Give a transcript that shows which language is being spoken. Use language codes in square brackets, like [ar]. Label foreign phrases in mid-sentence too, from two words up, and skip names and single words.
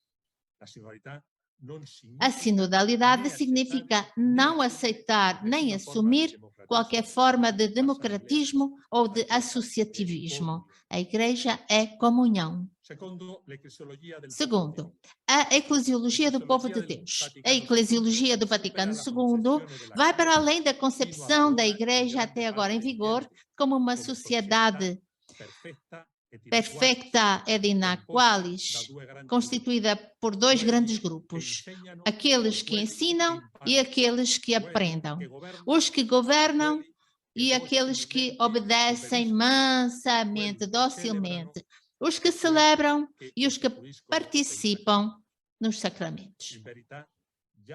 [pt] A sinodalidade significa não aceitar nem assumir qualquer forma de democratismo ou de associativismo. A igreja é comunhão. Segundo, a eclesiologia do povo de Deus. A eclesiologia do Vaticano II vai para além da concepção da igreja até agora em vigor como uma sociedade [la] perfecta et inaqualis, [pt] constituída por dois grandes grupos, aqueles que ensinam e aqueles que aprendam, os que governam e aqueles que obedecem mansamente, docilmente, os que celebram e os que participam nos sacramentos.